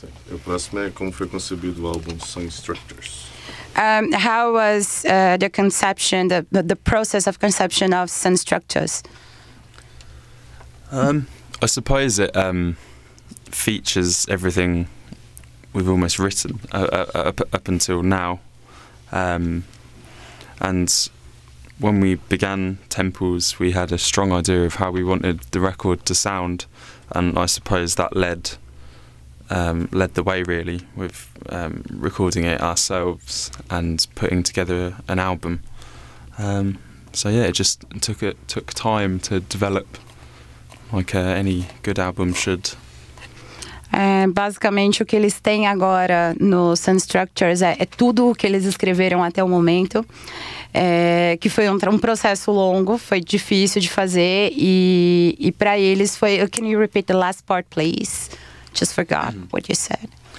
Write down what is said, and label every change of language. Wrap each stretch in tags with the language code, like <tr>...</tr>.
<pt>O próximo é como foi concebido o álbum Sunstructures.</pt> <en>How was the conception, the process of conception of Sunstructures? I suppose it features everything we've almost written up until now. And when we began Temples, we had a strong idea of how we wanted the record to sound, and I suppose that led the way really with recording it ourselves and putting together an album. So yeah, it just took time to develop, like any good album should.</en> <pt>Basicamente o que eles têm agora no Sun Structures é tudo o que eles escreveram até o momento, que foi um processo longo, foi difícil de fazer, e para eles foi...</pt> <en>Can you repeat the last part, please? Just forgot what you said.</en>